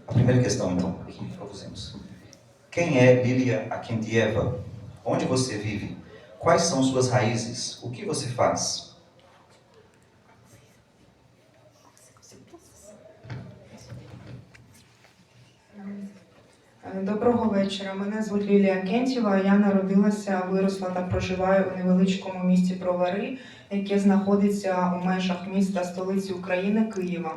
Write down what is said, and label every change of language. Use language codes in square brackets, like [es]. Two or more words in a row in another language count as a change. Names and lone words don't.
[pt] Primeira questão, então, aqui propusemos. Quem é Lilia Akentieva? Onde você vive? Quais são suas raízes? O que você faz? [uk] Доброго вечора. Мене звуть Лілія Кентєва. Я народилася, виросла та проживаю у невеличкому місті Бровари, яке знаходиться у межах міста столиці України Києва.